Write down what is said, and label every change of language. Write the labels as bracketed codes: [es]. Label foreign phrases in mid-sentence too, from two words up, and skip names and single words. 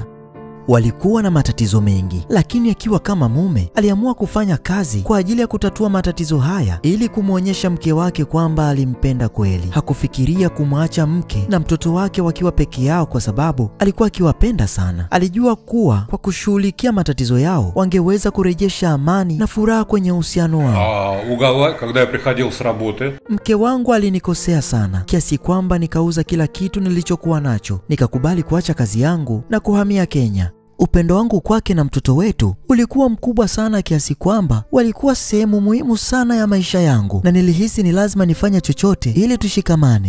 [sw] Walikuwa na matatizo mengi, lakini akiwa kama mume aliamua kufanya kazi kwa ajili ya kutatua matatizo haya ili kumwonyesha mke wake kwamba alimpenda kweli. Hakufikiria kumwacha mke na mtoto wake wakiwa peke yao kwa sababu alikuwa akiwapenda sana. Alijua kuwa kwa kushughulikia matatizo yao wangeweza kurejesha amani na furaha kwenye uhusiano wao. [ru] Когда я приходил с работы, [sw] mke wangu alinikosea sana kiasi kwamba nikauza kila kitu nilichokuwa nacho, nikakubali kuacha kazi yangu na kuhamia Kenya. Upendo wangu kwake na mtoto wetu ulikuwa mkubwa sana kiasi kwamba walikuwa sehemu muhimu sana ya maisha yangu, na nilihisi ni lazima nifanye chochote ili tushikamane.